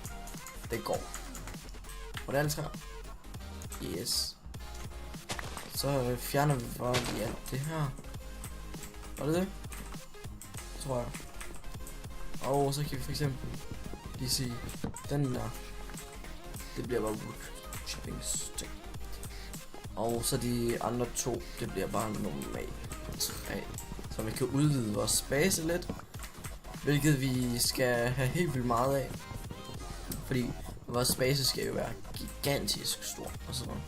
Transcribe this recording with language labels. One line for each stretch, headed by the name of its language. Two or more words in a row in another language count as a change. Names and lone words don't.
Danish: Det går. Og det er alle træer. Yes. Så fjerner vi bare lige alt det her. Var det det? Tror jeg. Og så kan vi for eksempel lige sige, den der, det bliver bare
English: wood chopping stick.
Danish: Og så de andre to, det bliver bare normalt træ. Så vi kan udvide vores base lidt. Hvilket vi skal have helt vildt meget af. Fordi vores base skal jo være gigantisk stor og sådan noget.